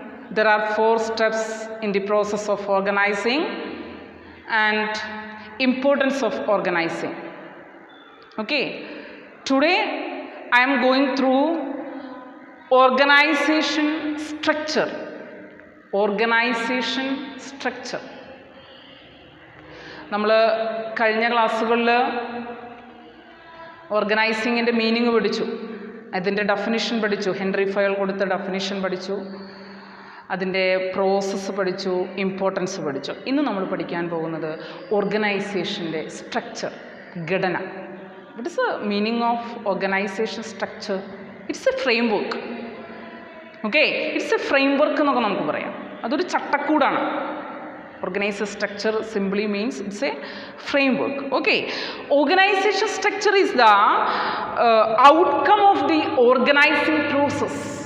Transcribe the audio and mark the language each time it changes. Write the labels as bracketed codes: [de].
[en] There are 4 steps in the process of organizing and importance of organizing. Okay, today I am going through organization structure. Organization structure. [ml] നമ്മൾ കഴിഞ്ഞ ക്ലാസ്സുകളിൽ ഓർഗനൈസിങ്ങിൻ്റെ meaning പഠിച്ചു, അതിൻ്റെ definition പഠിച്ചു, Henry file കൊടുത്ത definition പഠിച്ചു, അതിൻ്റെ പ്രോസസ്സ് പഠിച്ചു, ഇമ്പോർട്ടൻസ് പഠിച്ചു. ഇന്ന് നമ്മൾ പഠിക്കാൻ പോകുന്നത് ഓർഗനൈസേഷൻ്റെ സ്ട്രക്ചർ, ഘടന. [en] What is the meaning of organisation structure? It's a frame. Okay, it's a frame [ml] എന്നൊക്കെ നമുക്ക് പറയാം. അതൊരു ചട്ടക്കൂടാണ്. [en] Organization structure simply means it's a framework. Okay, organization structure is the outcome of the organizing process.